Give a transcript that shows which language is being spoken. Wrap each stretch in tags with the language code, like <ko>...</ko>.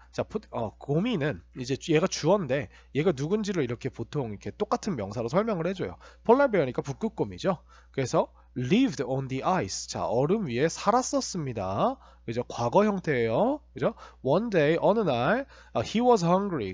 <ko>자, 고미는 이제 얘가 주어인데 얘가 누군지를 이렇게 보통 이렇게 똑같은 명사로 설명을 해줘요. polar bear니까 북극곰이죠.</ko> <en>그래서 lived on the ice.</en> <ko>자, 얼음 위에 살았었습니다. 그죠? 과거 형태예요. 그죠?</ko> <en>One day,</en> <ko>어느 날,</ko> <en>he was hungry.</en>